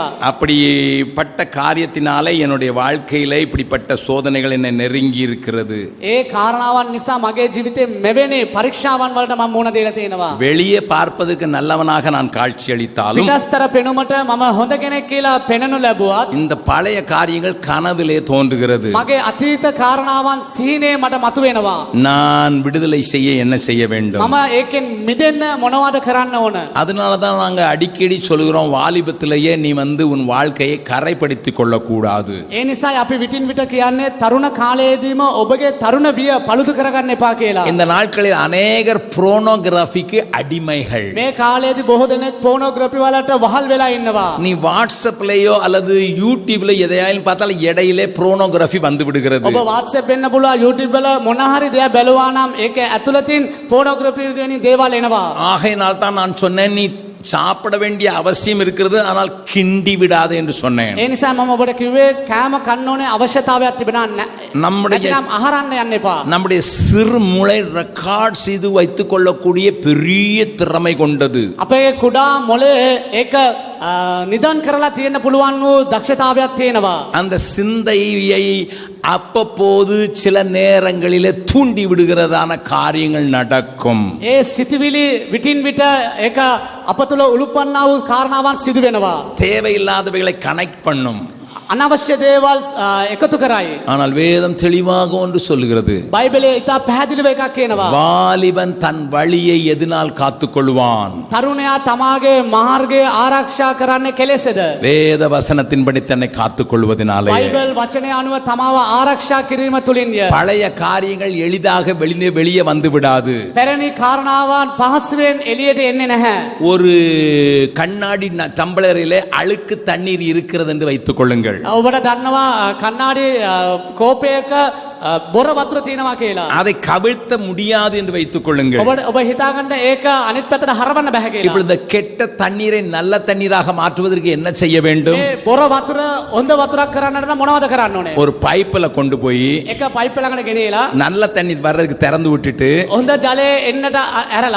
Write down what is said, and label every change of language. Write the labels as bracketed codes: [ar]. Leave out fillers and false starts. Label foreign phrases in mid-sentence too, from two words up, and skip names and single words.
[ta] அப்படிப்பட்ட காரியத்தினாலே என்னுடைய வாழ்க்கையில இப்படிப்பட்ட சோதனைகள் என்னை நெருங்கி இருக்கிறது. [si] ඒ කාරණාවන් නිසා මගේ ජීවිතේ මෙවැනි පරීක්ෂාවන් වලට මම මුහුණ දීලා තියෙනවා. [ta] வெளியே பார்ப்பதற்கு நல்லவனாக நான் காட்சியளித்தாலும் [si] පිටස්තර පෙනුමට මම හොඳ කෙනෙක් කියලා පෙනෙනු ලැබුවත් [ta] இந்த பழைய காரியங்கள் கனவிலே தோன்றுகிறது. [si] මගේ අතීත කාරණාවන් සිහිනේ මට මතුවෙනවා. [ta] நான் விடுதலை செய்ய என்ன செய்ய வேண்டும்? [si] මම ඒකෙන් මිදෙන්න මොනවද කරන්න ඕන? [ta] அதனால தான் நாங்க அடிக்கடி சொல்கிறோம், வாலிபத்திலேயே நீ உன் வாழ்க்கையை கரைப்படுத்திக் கொள்ளக்கூடாது. [si] ඒ නිසා අපි විටින් විට කියන්නේ තරුණ කාලයේදීම ඔබගේ තරුණ විය පළුදු කරගන්න එපා කියලා. [ta] இந்த நாட்களில் அநேகர் புரோனோகிராஃபிக்கு அடிமைகள். [si] මේ කාලයේදී බොහෝ දෙනෙක් පෝනෝග්‍රැෆි වලට වහල් වෙලා ඉන්නවා. [ta] நீ வாட்ஸ்அப்லயோ அல்லது யூடியூப்ல எதையாலும் பார்த்தாலும் இடையிலே புரோனோகிராஃபி வந்து விடுகிறது. [si] ඔබ WhatsApp වෙන්න පුළුවන් YouTube වල මොන හරි දෙයක් බැලුවා නම් ඒක ඇතුළතින් පෝනෝග්‍රැෆි වැනි දේවල් එනවා. [ta] ஆகையினால் தான் நான் சொன்னேன், நீ சாப்பிட வேண்டிய அவசியம் இருக்கிறது, ஆனால் கிண்டி விடாதே என்று சொன்னேன். [si] ඒ නිසා මම ඔබට කිව්වේ කෑම කන්න ඕනේ අවශ්‍යතාවයක් තිබෙනවා. [ta] நம்முடைய [si] ආහාරන්න යන්න එපා. [ta] நம்முடைய சிறு மூளை ரெக்கார்ட் செய்து வைத்துக் கொள்ளக்கூடிய பெரிய திறமை கொண்டது. [si] අපේ කුඩා මොලේ ඒක නිදන් කරලා තියෙන්න පුළුවන් වූ දක්ෂතාවයක් තියෙනවා. [ta] அந்த சிந்தையை அப்பப்போது சில நேரங்களிலே தூண்டி விடுகிறதான காரியங்கள் நடக்கும். [si] ඒ සිතවිලි විටින් විට ඒක අප තුළ උලුප්පන්නා වූ කාරණාවන් සිදු වෙනවා. [ta] தேவையில்லாதவைகளை கனெக்ட் பண்ணும். [si] අනවශ්‍ය දේවල් එකතු කරයි. [ta] ஆனால் வேதம் தெளிவாக ஒன்று சொல்லுகிறது, [si] බයිබලයේ ඉතා පැහැදිලිව එකක් කියනවා. [ta] வாலிபன் தன் வழியை எதனால் காத்துக்கொள்வான்? [si] තරුණයා තමාගේ මාර්ගය ආරක්ෂා කරන්නේ කෙලෙසද? [ta] வேத வசனத்தின்படி தன்னை காத்துக்கொள்வதனாலே. [si] බයිබල් වචනය අනුව තමාව ආරක්ෂා කිරීම තුලින්ය. [ta] பழைய காரியங்கள் எளிதாக வெளியே வந்து விடாது. [si] පැරණි කාරණාවන් පහසුවෙන් එළියට එන්නේ නැහැ. [ta] ஒரு கண்ணாடி டம்ளரிலே அழுக்கு தண்ணீர் இருக்கிறது என்று வைத்துக் கொள்ளுங்கள். [si] ඔබට දන්නවා කන්නාඩි කෝපයක බොර වතුර තියෙනවා කියලා. [ta] அதை கவிழ்த்த முடியாது என்று வைத்துக் கொள்ளுங்கள். [si] ඔබ හිතාගන්න ඒක අනිත් පැත්තට හරවන්න බෑ කියලා. [ta] இப்பொழுது கெட்ட தண்ணீரை நல்ல தண்ணீராக மாற்றுவதற்கு என்ன செய்ய வேண்டும்? [si] මේ බොර වතුර හොඳ වතුරක් කරන්නට නම් මොනවද කරන්න ඕනේ? [ta] ஒரு பைப்ல கொண்டு போய் [si] එක පයිප් ළඟට ගෙනියලා [ta] நல்ல தண்ணீர் வர்றதுக்கு திறந்து விட்டுட்டு [si] හොඳ ජලය එන්නට ඇරලා